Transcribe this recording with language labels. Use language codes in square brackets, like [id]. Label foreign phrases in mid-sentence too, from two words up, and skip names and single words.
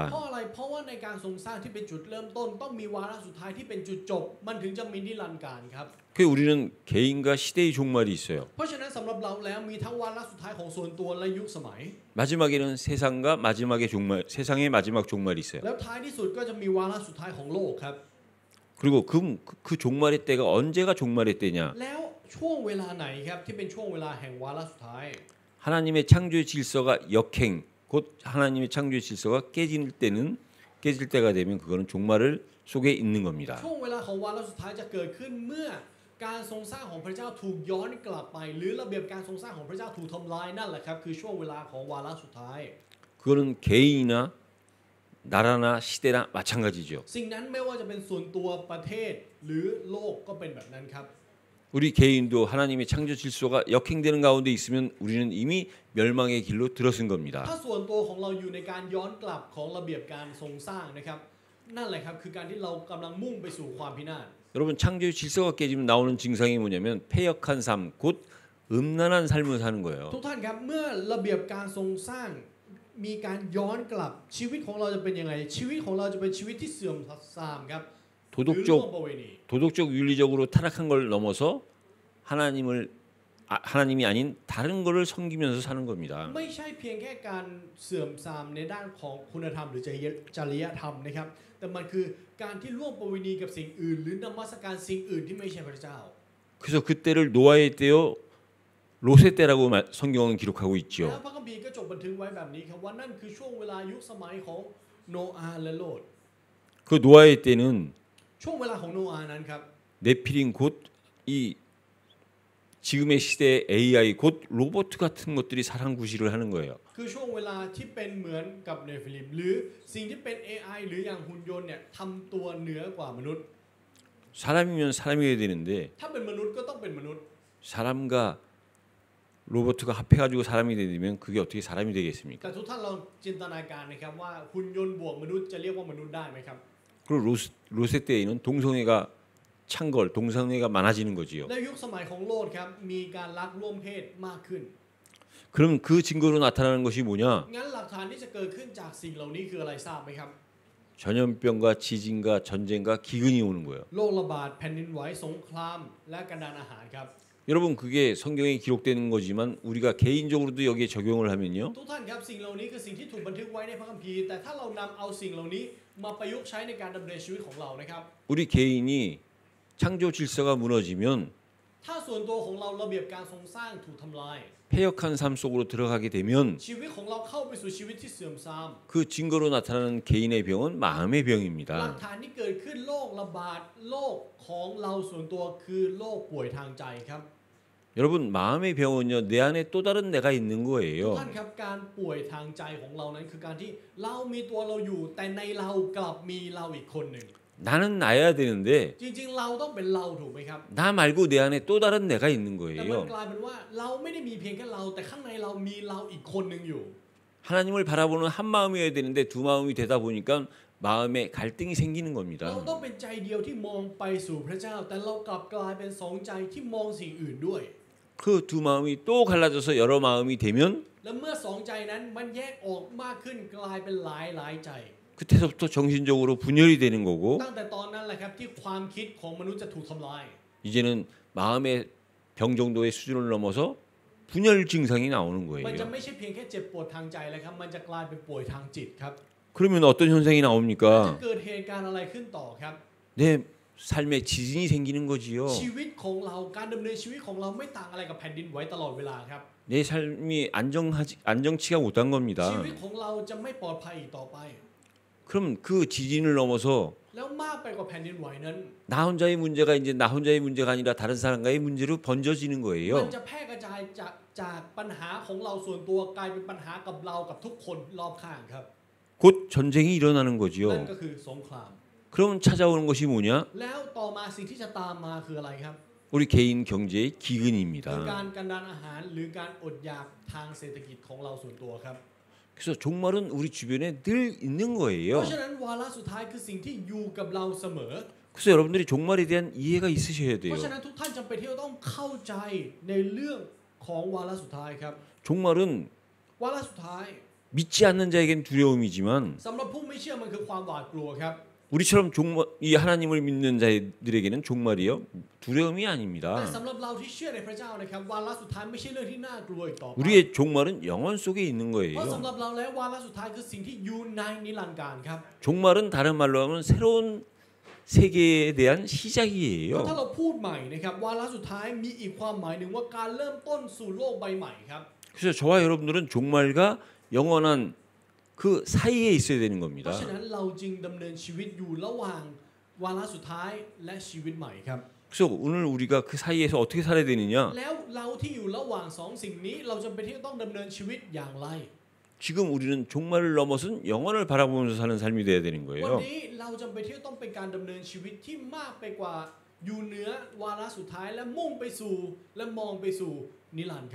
[th] เพราะอะไรเพราะว่าในการทรงสร้างที่เป็นจุดเริ่มต้นต้องมีวาระสุดท้ายที่เป็นจุดจบมันถึงจะมีนิรันดร์การครับ [ko] 그 우리는 개인과 시대의 종말이 있어요. [th] เพราะฉะนั้นสำหรับเราแล้วมีทั้งวาระสุดท้ายของส่วนตัวและยุคสมัย [ko] 마지막에는 세상과 마지막의 종말, 세상의 마지막 종말이 있어요. [th] แล้วท้ายที่สุดก็จะมีวาระสุดท้ายของโลกครับ [ko] 그리고 그 종말의 때가 언제가 종말의 때냐? [th] แล้วช่วงเวลาไหนครับที่เป็นช่วงเวลาแห่งวาระสุดท้าย [ko] 하나님의 창조의 질서가 역행, 곧 하나님의 창조의 질서가 깨질 때가 되면 그거는 종말을 속에 있는 겁니다. [th] ช่วงเวลาของวาระสุดท้ายจะเกิดขึ้นเมื่อการทรงสร้างของพระเจ้าถูกย้อนกลับไป หรือระเบียบการทรงสร้างของพระเจ้าถูกทำลายนั่นแหละครับคือช่วงเวลาของวาระสุดท้าย [ko] 그거는 개인이나 나라나 시대나 마찬가지죠. [th] สิ่งนั้นไม่ว่าจะเป็นส่วนตัวประเทศหรือโลกก็เป็นแบบนั้นครับ [ko] 우리 개인도 하나님의 창조 질서가 역행되는 가운데 있으면 우리는 이미 멸망의 길로 들어선 겁니다. [th] ถ้าส่วนตัวของเราอยู่ในการย้อนกลับของระเบียบการทรงสร้างนะครับนั่นแหละครับคือการที่เรากำลังมุ่งไปสู่ความพินาศ [ko] 여러분 창조의 질서가 깨지면 나오는 증상이 뭐냐면 패역한 삶, 곧 음란한 삶을 사는 거예요. [th] ทุกท่านครับเมื่อระเบียบการทรงสร้างมีการย้อนกลับชีวิตของเราจะเป็นยังไงชีวิตของเราจะเป็นชีวิตที่เสื่อมทรามครับ [ko] 도덕적 윤리적으로 타락한 걸 넘어서 하나님이 아닌 다른 거를 섬기면서 사는 겁니다. [th] ไม่ใช่เพียงแค่การเสื่อมทรามในด้านของคุณธรรมหรือจริยธรรมนะครับแต่มันคือการที่ร่วมประเวณีกับสิ่งอื่นหรือนมัสการสิ่งอื่นที่ไม่ใช่พระเจ้า [ko] 그래서 그때를 노아의 때요 롯의 때라고 성경은 기록하고 [th] แล้ว [ko] 있죠. [th] พระคัมภีร์ก็จดบันทึกไว้แบบนี้ครับว่านั่นคือช่วงเวลายุคสมัยของโนอาห์และโลด [ko] 그 노아의 때는 [th] ช่วงเวลาของโนอาห์นั้นครับ [ko] 네피림 곧 이 지금의 시대의 AI 곧 로봇 같은 것들이 사랑 구실을 하는 거예요. [th] คือช่วงเวลาที่เป็นเหมือนกับเนฟิลิมหรือสิ่งที่เป็น AI หรืออย่างหุ่นยนต์เนี่ยทำตัวเหนือกว่ามนุษย์ [ko] 사람이면 사람이어야 되는데 [th] ถ้าเป็นมนุษย์ก็ต้องเป็นมนุษย์ [ko] 사람과 로봇가 합해가지고 사람이 되면 그게 어떻게 사람이 되겠습니까? [th] แต่ทุกท่านลองจินตนาการนะครับว่าหุ่นยนต์บวกมนุษย์จะเรียกว่ามนุษย์ได้ไหมครับ [ko] 그리고 롯의 때에는 동성애가 많아지는 거지요. [th] ในยุคสมัยของโลดครับมีการรักร่วมเพศมากขึ้น [ko] 그럼 그 증거로 나타나는 것이 뭐냐? [th] งั้นหลักฐานที่จะเกิดขึ้นจากสิ่งเหล่านี้คืออะไรทราบไหมครับ [ko] 전염병과 지진과 전쟁과 기근이 오는 거예요. [th] โรคระบาดแผ่นดินไหวสงครามและกันดารอาหารครับ [ko] 여러분 그게 성경에 기록되는 거지만 우리가 개인적으로도 여기에 적용을 하면요. [th] ทุกท่านครับสิ่งเหล่านี้คือสิ่งที่ถูกบันทึกไว้ในพระคัมภีร์แต่ถ้าเรานำเอาสิ่งเหล่านี้มาประยุกต์ใช้ในการดำเนินชีวิตของเรานะครับ [ko] 우리 개인이 창조 질서가 무너지면 [th] ถ้าส่วนตัวของเราระเบียบการทรงสร้างถูกทำลาย [ko] 폐역한 삶 속으로 들어가게 되면 [th] ชีวิตของเราเข้าไปสู่ชีวิตที่เสื่อมทราม [ko] 그 증거로 나타나는 개인의 병은 마음의 [th] หลัก [ko] 병입니다. [th] ฐานที่เกิดขึ้นโรคระบาดโรคของเราส่วนตัวคือโรคป่วยทางใจครับ [ko] 여러분 마음의 병은요 내 안에 또 다른 내가 있는 [th] ทุก [ko] 거예요. [th] ท่านครับการป่วยทางใจของเรานั้นคือการที่เรามีตัวเราอยู่แต่ในเรากลับมีเราอีกคนหนึ่ง [ko] 나는 나야 되는데 [th] จริงๆเราต้องเป็นเราถูกไหมครับ [ko] 나 말고 내 안에 또 다른 내가 있는 [th] แต่มัน [ko] 거예요. [th] กลายเป็นว่าเราไม่ได้มีเพียงแค่เราแต่ข้างในเรามีเราอีกคนหนึ่งอยู่ [ko] 하나님을 바라보는 한 마음이어야 되는데 두 마음이 되다 보니까 마음에 갈등이 생기는 [th] เรา [ko] 겁니다. [th] ต้องเป็นใจเดียวที่มองไปสู่พระเจ้า แต่เรากลับกลายเป็นสองใจที่มองสิ่งอื่นด้วย [ko] 그 두 마음이 또 갈라져서 여러 마음이 되면 [th] และเมื่อสองใจนั้นมันแยกออกมากขึ้นกลายเป็นหลายใจ [ko] 그때서부터 정신적으로 분열이 되는 거고 [th] ตั้งแต่ตอนนั้นแหละครับที่ความคิดของมนุษย์จะถูกทำลาย [ko] 이제는 마음의 병 정도의 수준을 넘어서 분열 증상이 나오는 [th] มันจะ [ko] 거예요. [th] ไม่ใช่เพียงแค่เจ็บปวดทางใจแล้วครับมันจะกลายเป็นป่วยทางจิตครับ [ko] 그러면 어떤 현상이 [th] จะ [ko] 나옵니까? [th] เกิดเหตุการณ์อะไรขึ้นต่อครับ [ko] 내 삶에 지진이 생기는 거지요. [th] ชีวิตของเราการดำเนินชีวิตของเราไม่ต่างอะไรกับแผ่นดินไหวตลอดเวลาครับ [ko] 내 삶이 안정치가 못한 [th] ชี [ko] 겁니다. [th] วิตของเราจะไม่ปลอดภัยอีกต่อไป [ko] 그럼 그 지진을 넘어서 [th] แล้วมากไปกว่าแผ่นดินไหวนั้น [ko] 나 혼자의 문제가 이제 나 혼자의 문제가 아니라 다른 사람과의 문제로 번져지는 [th] มัน [ko] 거예요. [th] จะแพร่กระจายจากปัญหาของเราส่วนตัวกลายเป็นปัญหากับเรากับทุกคนรอบข้างครับ [ko] 곧 전쟁이 일어나는 [th] นั่น [ko] 거지요. [th] ก็คือสงคราม [ko] 그러면 찾아오는 것이 뭐냐? [th] แล้วต่อมาสิ่งที่จะตามมาคืออะไรครับ [ko] 우리 개인 경제의 [th] คือ [ko] 기근입니다. [th] การกันดารอาหารหรือการอดอยากทางเศรษฐกิจของเราส่วนตัวครับ [ko] 그래서 종말은 우리 주변에 늘 있는 [th] เพ [ko] 거예요. [th] ราะฉะนั้นวาระสุดท้ายคือสิ่งที่อยู่กับเราเสมอ [ko] 그래서 여러분들이 종말에 대한 이해가 있으셔야 [th] เพ [ko] 돼요. [th] ราะฉะนั้นทุกท่านจำเป็นที่จะต้องเข้าใจในเรื่องของวาระสุดท้ายครับ [ko] 종말은 [th] วาระสุดท้าย [ko] 믿지 않는 자에겐 두려움이지만 [th] สำหรับผู้ไม่เชื่อมันคือความหวาดกลัวครับ [ko] 우리처럼 이 하나님을 믿는 자들에게는 종말이요 두려움이 [th] แต่ [ko] 아닙니다. [th] สำหรับเราที่เชื่อในพระเจ้านะครับวาระสุดท้ายไม่ใช่เรื่องที่น่ากลัวอีกต่อไป [ko] 우리의 종말은 영원 속에 있는 [th] เพราะ [ko] 거예요. [th] สำหรับเราแล้ววาระสุดท้ายคือสิ่งที่อยู่ในนิรันดร์การครับ [ko] 종말은 다른 말로 하면 새로운 세계에 대한 [th] เพราะถ้า [ko] 시작이에요. [th] เราพูดใหม่นะครับวาระสุดท้ายมีอีกความหมายหนึ่งว่าการเริ่มต้นสู่โลกใบใหม่ครับ [ko] 그래서 저와 여러분들은 종말과 영원한 그 사이에 있어야 되는 [th] เพ [ko] 겁니다. [th] ราะฉะนั้นเราจึงดำเนินชีวิตอยู่ระหว่างวาระสุดท้ายและชีวิตใหม่ครับ [ko] 그래서 오늘 우리가 그 사이에서 어떻게 살아야 되느냐? [th] แล้วเราที่อยู่ระหว่างสองสิ่งนี้เราจำเป็นที่ต้องดำเนินชีวิตอย่างไร [ko] 지금 우리는 종말을 넘어선 영원을 바라보면서 사는 삶이 돼야 되는 [th] วัน [ko] 거예요. [th] นี้เราจำเป็นที่ต้องเป็นการดำเนินชีวิตที่มากไปกว่าอยู่เหนือวาระสุดท้ายและมุ่งไปสู่และมองไปสู่นิรันดร์ครับ